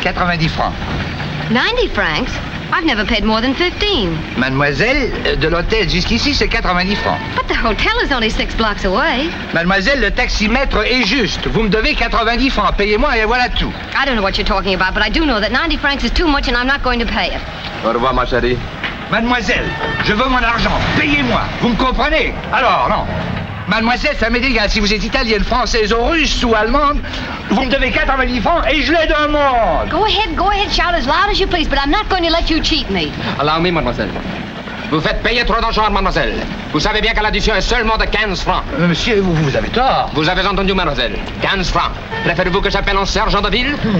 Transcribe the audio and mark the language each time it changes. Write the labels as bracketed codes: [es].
[fr] $90 francs. [en] 90 francs? I've never paid more than 15. [fr] Mademoiselle, de l'hôtel jusqu'ici, c'est 90 francs. [en] But the hotel is only 6 blocks away. [fr] Mademoiselle, le taximètre est juste. Vous me devez 90 francs. Payez-moi et voilà tout. [en] I don't know what you're talking about, but I do know that 90 francs is too much and I'm not going to pay it. [fr] Au revoir, ma chérie. Mademoiselle, je veux mon argent. Payez-moi. Vous me comprenez? Alors, non. Mademoiselle, ça m'est égal. Si vous êtes italienne, française ou russe ou allemande, vous me devez 90 francs et je les demande. [en] Go ahead, shout as loud as you please, but I'm not going to let you cheat me. Allow me, mademoiselle. [fr] Vous faites payer trop d'argent, mademoiselle. Vous savez bien que l'addition est seulement de 15 francs. Monsieur, vous avez tort. Vous avez entendu, mademoiselle. 15 francs. Préférez-vous que j'appelle un sergent de ville?